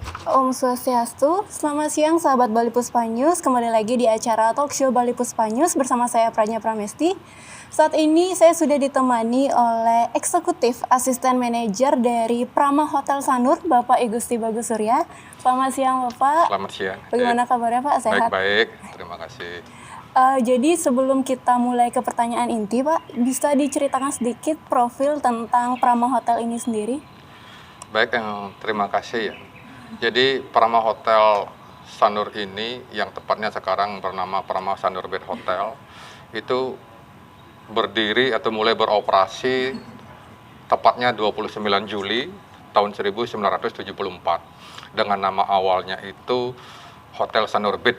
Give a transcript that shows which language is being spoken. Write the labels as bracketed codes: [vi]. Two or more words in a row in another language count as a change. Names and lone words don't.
[ban] Om Swastiastu, [id] selamat siang sahabat Bali Puspa News. Kembali lagi di acara [en] Talk Show [id] Bali Puspa News bersama saya Pranya Pramesti. Saat ini saya sudah ditemani oleh Eksekutif Asisten Manajer dari Prama Hotel Sanur, Bapak Igusti Bagus Surya. Selamat siang Bapak. Selamat siang. Bagaimana kabarnya Pak? Sehat? Baik-baik, terima kasih. Jadi sebelum kita mulai ke pertanyaan inti Pak, bisa diceritakan sedikit profil tentang Prama Hotel ini sendiri? Baik, terima kasih ya. Jadi Prama Hotel Sanur ini yang tepatnya sekarang bernama Prama Sanur Bed Hotel itu berdiri atau mulai beroperasi tepatnya 29 Juli tahun 1974 dengan nama awalnya itu Hotel Sanur Bed.